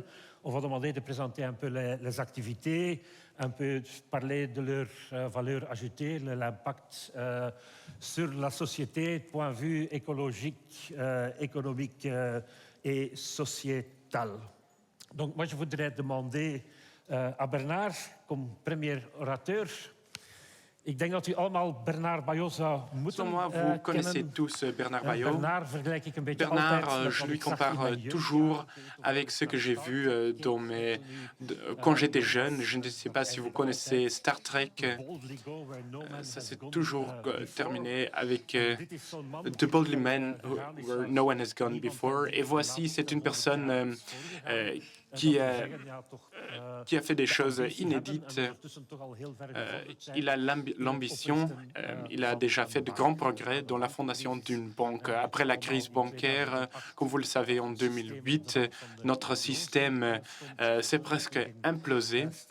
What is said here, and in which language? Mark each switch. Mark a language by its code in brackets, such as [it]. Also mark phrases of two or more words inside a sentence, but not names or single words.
[fr] On va demander de présenter un peu les activités, un peu parler de leur valeur ajoutée, l'impact sur la société, point de vue écologique, économique et sociétal. Donc moi, je voudrais demander à Bernard, comme premier orateur. [nl] Ik denk dat u allemaal Bernard Bayot zou moeten [fr] vous connaissez tous Bernard Bayot. Bernard, [nl] vergelijk ik een beetje [fr] Bernard, je lui compare toujours avec ce que j'ai vu quand j'étais jeune. Je ne sais pas si vous connaissez Star Trek. Ça s'est toujours terminé avec [en] The Boldly Men Where No One Has Gone Before. [fr] Et voici, c'est une personne qui a fait des choses inédites. Il a l'ambition, il a déjà fait de grands progrès dans la fondation d'une banque. Après la crise bancaire, comme vous le savez, en 2008, notre système s'est presque implosé.